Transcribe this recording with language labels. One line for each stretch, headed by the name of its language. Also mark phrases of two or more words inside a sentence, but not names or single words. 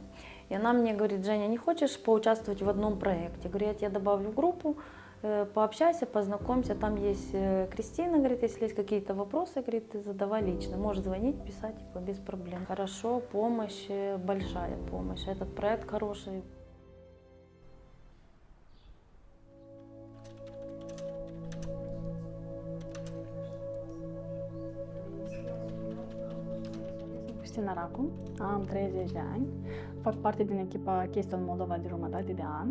Russian: И она мне говорит: Женя, не хочешь поучаствовать в одном проекте? Я говорю, я тебя добавлю в группу, пообщайся, познакомься. Там есть Кристина, говорит, если есть какие-то вопросы, говорит, ты задавай лично. Можешь звонить, писать, типа, без проблем. Хорошо, помощь, большая помощь. Этот проект хороший.
Romanian: Cristina Racu, am 30 de ani, fac parte din echipa Keystone Moldova de jumătate de an.